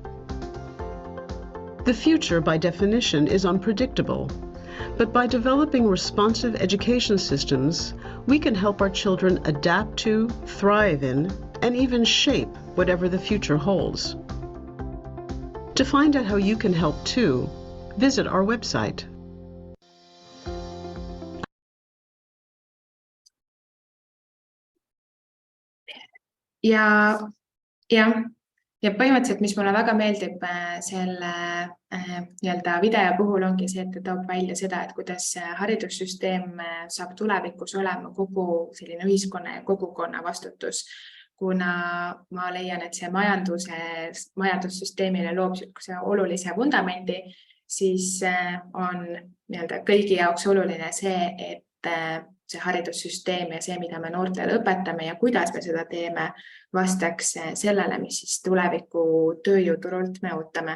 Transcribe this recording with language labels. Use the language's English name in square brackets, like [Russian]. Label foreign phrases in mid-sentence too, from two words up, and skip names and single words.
[English] The future, by definition, is unpredictable, but by developing responsive education systems, we can help our children adapt to, thrive in, and even shape whatever the future holds. To find out how you can help too, visit our website. [Estonian] Ja Ja põhimõtteliselt, mis mulle väga meeldib selle nii-öelda video puhul ongi see, et ta toob välja seda, et kuidas haridussüsteem saab tulevikus olema kogu selline ühiskonna ja kogukonna vastutus, kuna ma leian, et see majandussüsteemile loob olulise vundamendi, siis on nii-öelda kõigi jaoks oluline see, et see haridussüsteem ja see, mida me noortele õpetame ja kuidas me seda teeme, vastaks sellele, mis siis tuleviku tööjõuturult me ootame.